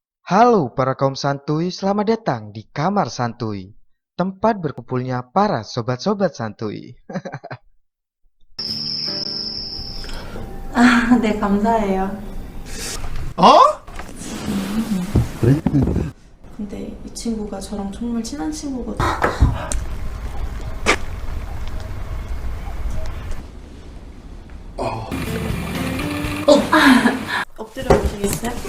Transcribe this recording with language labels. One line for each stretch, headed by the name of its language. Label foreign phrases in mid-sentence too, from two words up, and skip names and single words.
Indonesian: Halo para kaum santuy, selamat datang di Kamar Santuy, tempat berkumpulnya para sobat-sobat santuy.
Korean: 네, 감사해요. 근데 이 친구가 저랑 정말 친한 친구거든요. 엎드려 보시겠어요?